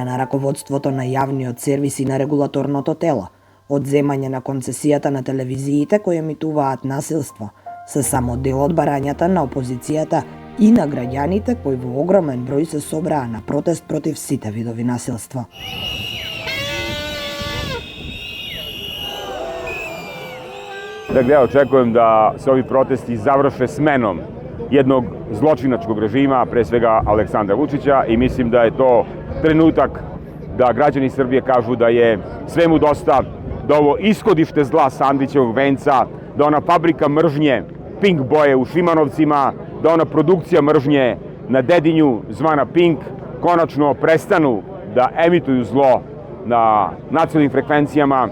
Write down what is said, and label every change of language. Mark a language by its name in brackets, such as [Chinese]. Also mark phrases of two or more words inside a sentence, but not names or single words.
[Macedonian] на раководството на јавниот сервис и на регулаторното тело, одземање на концесијата на телевизиите кои емитуваат насилство, се само дел од барањата на опозицијата и на граѓаните кои во огромен број се собраа на протест против сите видови насилство. [Serbian] Dakle, ja očekujem da se ovi protesti završe smenom jednog zločinačkog režima, pre svega Aleksandra Vučića, i mislim da je to trenutak da građani Srbije kažu da je svemu dosta, da ovo ishodište zla sa Andrićevog venca, da ona fabrika mržnje Pink boje u Šimanovcima, da ona produkcija mržnje na Dedinju zvana Pink konačno prestanu da emituju zlo na nacionalnim frekvencijama.